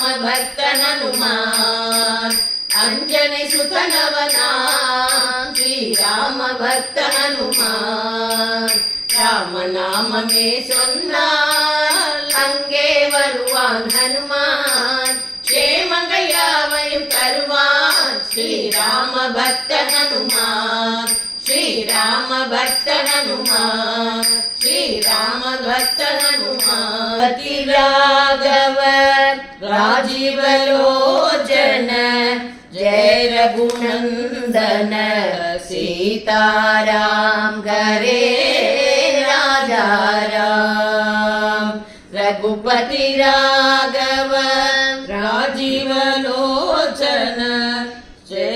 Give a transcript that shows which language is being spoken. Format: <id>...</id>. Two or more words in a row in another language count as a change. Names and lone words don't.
<ta>பக்த ஹனுமான் அஞ்சனை சுதனவனாம் ஸ்ரீராம பக்த ஹனுமான் ராமநாமமே சொன்னால் அங்கே வருவான் ஹனுமான் க்ஷேமங்கள் யாவையும் தருவான் ஸ்ரீராம பக்த ஹனுமான் ஸ்ரீராம பக்த ஹனுமான் ஸ்ரீராம பக்த ஹனுமான் ராகவ</ta> <hi>ராஜீவலோச்சன जय रघुनंदन सीताराम करे राजा राम रघुपति राघव राजीव लोचन जय</hi>